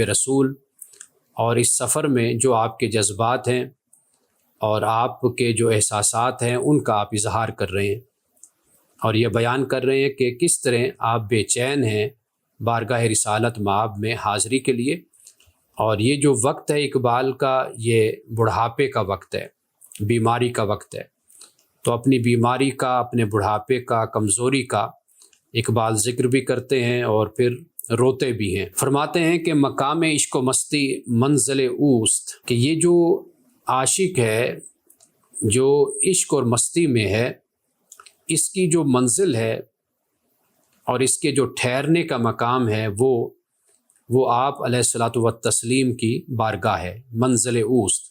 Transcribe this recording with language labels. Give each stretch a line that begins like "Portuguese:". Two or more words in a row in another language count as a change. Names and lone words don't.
Urdu: رسول، اور اس سفر میں جو آپ کے جذبات ہیں اور آپ کے جو احساسات ہیں ان کا آپ اظہار کر رہے ہیں، اور یہ بیان کر رہے ہیں کہ کس طرح آپ بے چین ہیں بارگاہ رسالت مآب میں حاضری کے لیے، اور یہ جو وقت ہے اقبال کا، یہ بڑھاپے کا وقت ہے، بیماری کا وقت ہے، تو اپنی بیماری کا، اپنے بڑھاپے کا، کمزوری کا اقبال ذکر بھی کرتے ہیں اور پھر روتے بھی ہیں۔ فرماتے ہیں کہ
Persian: مقام عشق و مستی منزل اوست،
Urdu: کہ یہ جو عاشق ہے، جو عشق اور مستی میں ہے، اس کی جو منزل ہے اور اس کے جو ٹھہرنے کا مقام ہے وہ آپ
Arabic: علیہ الصلوۃ والتسلیم
Urdu: کی بارگاہ ہے،
Persian: منزل اوست۔